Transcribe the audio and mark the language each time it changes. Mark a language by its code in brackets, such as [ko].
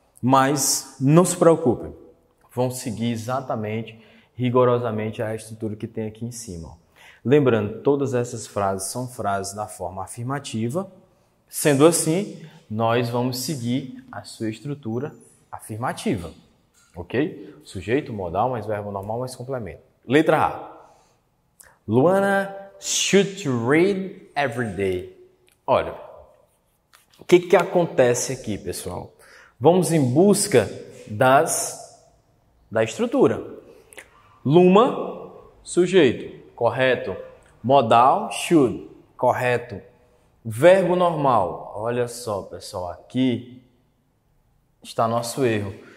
[pt] Mas não se preocupem, vão seguir exatamente rigorosamente a estrutura que tem aqui em cima. Lembrando, todas essas frases são frases da forma afirmativa. Sendo assim, nós vamos seguir a sua estrutura afirmativa. Ok? Sujeito, modal, mais verbo normal, mais complemento. Letra A. [en] Luana should read every day. [pt] Olha, o que acontece aqui, pessoal? Vamos em busca da estrutura. Luma, sujeito, correto. Modal, should, correto. Verbo normal, olha só, pessoal, aqui está nosso erro.